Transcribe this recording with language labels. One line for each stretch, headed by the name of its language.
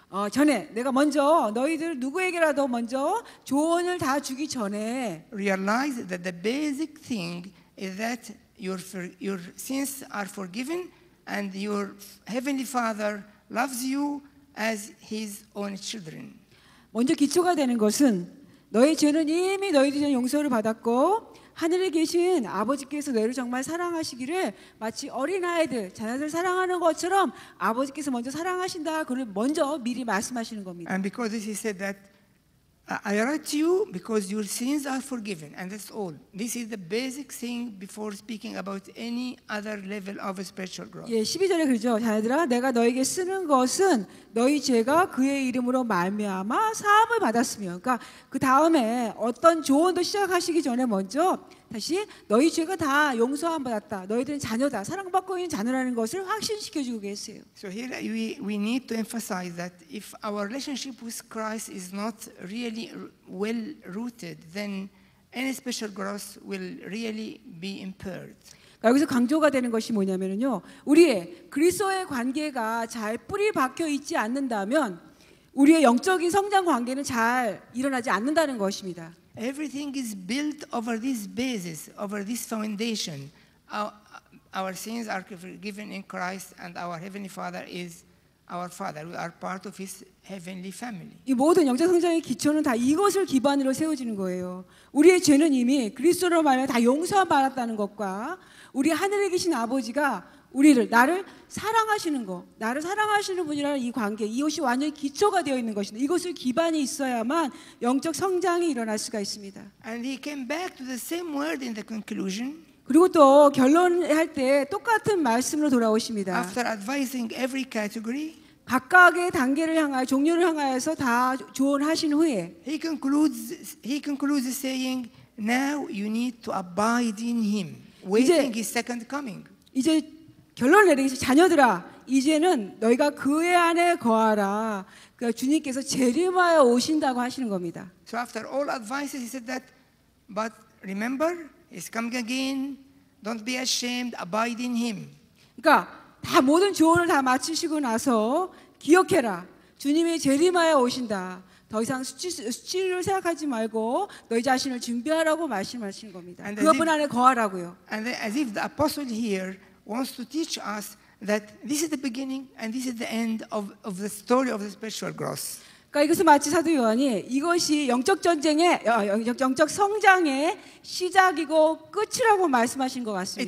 Korean: 전에 내가 먼저 너희들 누구에게라도 먼저 조언을 다 주기 전에
English: realize that the basic thing is that your sins are forgiven and your heavenly Father loves you as his own children.
Korean: 먼저 기초가 되는 것은 너희 죄는 이미 너희들이 용서를 받았고 하늘에 계신 아버지께서 너희를 정말 사랑하시기를 마치 어린아이들, 자녀들 사랑하는 것처럼 아버지께서 먼저 사랑하신다. 그걸 먼저 미리 말씀하시는 겁니다.
English: And because this he said that I write to you because your sins are forgiven, and that's all. This is the basic thing before speaking about any other level of spiritual growth.
Korean: 예, 12절에 그러죠. 자녀들아, 내가 너에게 쓰는 것은 너희 죄가 그의 이름으로 말미암아 사함을 받았으며. 그러니까 그 다음에 어떤 조언도 시작하시기 전에 먼저 다시 너희 죄가 다 용서함 받았다. 너희들은 자녀다. 사랑받고 있는 자녀라는 것을 확신시켜주고 계세요.
English: So here we need to emphasize that if our relationship with Christ is not really well rooted, then any spiritual growth will really be impaired.
Korean: 여기서 강조가 되는 것이 뭐냐면요, 우리의 그리스도의 관계가 잘 뿌리 박혀 있지 않는다면 우리의 영적인 성장 관계는 잘 일어나지 않는다는 것입니다.
English: Everything is built over this basis, over this foundation. Our sins are forgiven in Christ, and our Heavenly Father is our Father. We are part of His heavenly family.
Korean: 이 모든 영적 성장의 기초는 다 이것을 기반으로 세워지는 거예요. 우리의 죄는 이미 그리스도로 말하여 다 용서함 받았다는 것과 우리 하늘에 계신 아버지가 나를 사랑하시는 것, 나를 사랑하시는 분이라는 이 관계, 이것이 완전히 기초가 되어 있는 것입니다. 이것을 기반이 있어야만 영적 성장이 일어날 수가 있습니다.
English: And he came back to the same word in the conclusion.
Korean: 그리고 또 결론할 때 똑같은 말씀으로 돌아오십니다.
English: After advising every category,
Korean: 각각의 단계를 향하여 종류를 향하여서 다 조언하신 후에
English: he concludes saying, "Now you need to abide in Him, waiting His second coming."
Korean: 이제 결론을 내리겠습니다. 자녀들아, 이제는 너희가 그의 안에 거하라. 그러니까 주님께서 재림하여 오신다고 하시는 겁니다.
English: So after all advices, he said that, but remember, He's coming again. Don't be ashamed. Abide in Him.
Korean: 그러니까 다 모든 조언을 다 마치시고 나서 기억해라. 주님이 재림하여 오신다. 더 이상 수치를 생각하지 말고 너희 자신을 준비하라고 말씀하시는 겁니다. 그분 안에 거하라고요.
English: And as if the apostle here wants to teach us that this is the beginning and this is the end of the story of the spiritual growth.
Korean: 그러니까 이것은 마치 사도 요한이 이것이 영적 전쟁의 영적 성장의 시작이고 끝이라고 말씀하신 것 같습니다.